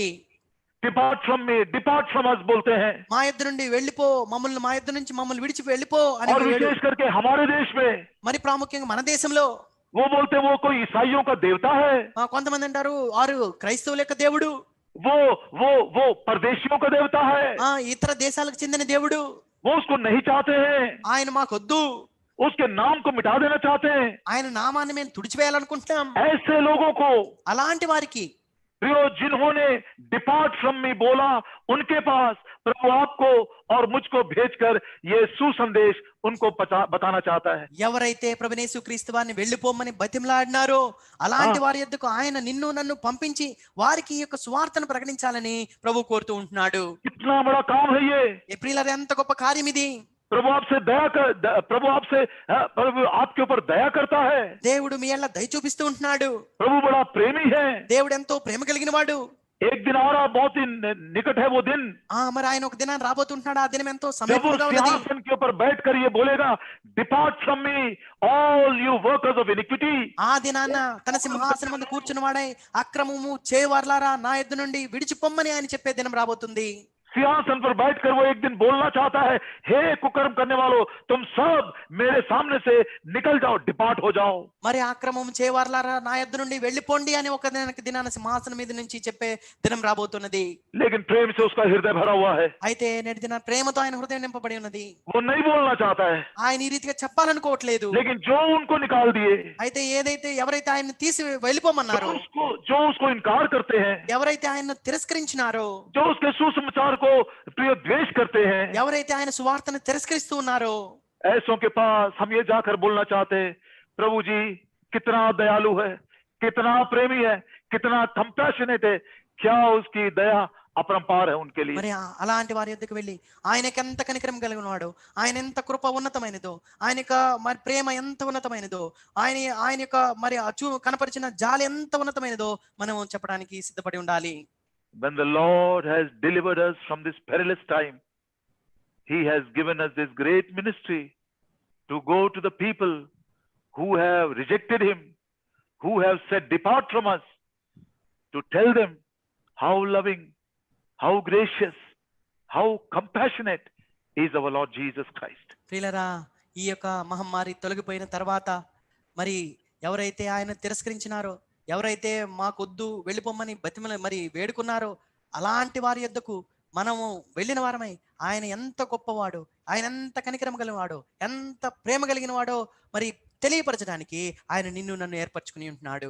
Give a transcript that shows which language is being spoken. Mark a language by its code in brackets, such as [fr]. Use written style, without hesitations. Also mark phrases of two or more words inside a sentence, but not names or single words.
[en] depart from me, depart from us [hi] बोलते हैं. [te] మా యొద్ద నుండి వెళ్ళిపో, మమ్మల్ని మా యొద్ద నుంచి మమ్మల్ని విడిచి వెళ్ళిపో అని. [hi] और विशेष करके हमारे देश में [te] మరి ప్రాముఖ్యంగా మన దేశంలో [hi] वो बोलते वो कोई ईसाइयों का देवता है, [te] కొంతమంది అంటారు వారు క్రైస్తవుల యొక్క దేవుడు, [hi] वो परदेशियों का देवता है, [te] ఇతర దేశాలకు చెందిన దేవుడు, [hi] वो उसको नहीं चाहते हैं, [te] ఆయన మాకొద్దు, [hi] उसके नाम को मिटा देना चाहते हैं. [te] ఆయన నామాన్ని మేము తుడిచివేయాలనుకుంటున్నాం. [hi] ऐसे लोगों को [te] అలాంటి వారికి [hi] प्रियो, जिन्होंने [en] depart from me [hi] बोला, उनके पास प्रभु आपको और मुझको भेजकर ये सुसंदेश उनको बताना चाहता है. [te] ఎవరైతే ప్రభునేసు క్రీస్తు వారిని వెళ్ళిపోమని బతిమలాడినారో అలాంటి వారి యొద్దకు ఆయన నిన్ను నన్ను పంపించి వారికి ఈ యొక్క సువార్తను ప్రకటించాలని ప్రభు కోరుతూ ఉంటున్నాడు. [hi] कितना बड़ा काम है ये. [te] ప్రియులారా, ఎంత గొప్ప కార్యం ఇది. [hi] प्रभु आपके ऊपर दया करता है. [te] దేవుడు మీ యందు దయ చూపిస్తూ ఉంటున్నాడు. [hi] प्रभु बड़ा प्रेमी है. [te] దేవుడు ఎంతో ప్రేమ కలిగిన వాడు. [hi] एक दिन आ रहा, बहुत ही निकट है वो दिन, [te] మరి ఆయన ఒక దినాన్ని రాబోతుంటున్నాడు. ఆ దినం ఎంతో [hi] जब वो [te] సమీపంగా ఉన్నది. [hi] सिंहासन के ऊपर बैठकर ये बोलेगा, [en] depart from me all you workers of iniquity. [te] ఆ దినాన తన సింహాసనం మీద కూర్చుని వాడై అక్రమము చేయవార్లారా నా యొద్ద నుండి విడిచిపోమ్మని ఆయన చెప్పే దినం రాబోతుంది. [hi] सिंहासन पर बैठकर वो एक दिन बोलना चाहता है, हे कुकर्म करने वालों, तुम सब मेरे सामने से निकल जाओ, डिपार्ट हो जाओ. [te] మరి అక్రమం చేయవార్లారా నా యొద్ద నుండి వెళ్ళిపోండి అని ఒక దినాన సింహాసనం మీద నుంచి చెప్పే దినం రాబోతున్నది. [hi] लेकिन प्रेम से उसका हृदय भरा हुआ है. [te] అయితే నేటి దిన ప్రేమతో ఆయన హృదయం నింపబడి ఉన్నది. [hi] वो नहीं बोलना चाहता है, [te] ఆయన ఈ రీతిగా చెప్పాలనుకోవట్లేదు. [hi] लेकिन जो उनको निकाल दिए, [te] అయితే ఎవరైతే ఆయన తీసి వెళ్ళిపోమన్నారో, [hi] जो उसको इनकार करते हैं, [te] ఎవరైతే ఆయన తిరస్కరించినారో, [hi] जो उसके सुसमाचार को प्रिय द्वेष करते हैं, [te] ఎవరైతే ఆయన సువార్తను తిరస్కరిస్తూ ఉన్నారో, [hi] ऐसों के पास हम ये जाकर बोलना चाहते हैं, प्रभु जी कितना दयालु है, कितना प्रेमी है, कितना कंपैशनेट है, क्या उसकी दया अपरंपार है उनके लिए. [te] మరి అలాంటి వారి యొద్దకు వెళ్ళి ఆయనకి ఎంత కనికరం కలిగిన వాడు, ఆయన ఎంత కృప ఉన్నతమైనదో, ఆయన యొక్క మరి ప్రేమ ఎంత ఉన్నతమైనదో, ఆయన యొక్క మరి కనపరిచిన జాలి ఎంత ఉన్నతమైనదో మనం చెప్పడానికి సిద్ధపడి ఉండాలి. [en] When the Lord has delivered us from this perilous time, He has given us this great ministry to go to the people who have rejected Him, who have said, depart from us, to tell them how loving, how gracious, how compassionate is our Lord Jesus Christ. [te] ప్రియులారా, ఈ యొక్క మహమ్మారి తొలగిపోయిన తర్వాత మరి ఎవరైతే ఆయన తిరస్కరించినారో, ఎవరైతే మాకొద్దు వెళ్ళిపోమని మరి వేడుకున్నారో అలాంటి వారి యొద్దకు మనము వెళ్ళిన వారమై ఆయన ఎంత గొప్పవాడు, ఆయన ఎంత కనికరం కలిగినవాడో, ఎంత ప్రేమ కలిగిన వాడో మరి తెలియపరచడానికి ఆయన నిన్ను నన్ను ఏర్పరచుకుని ఉంటున్నాడు.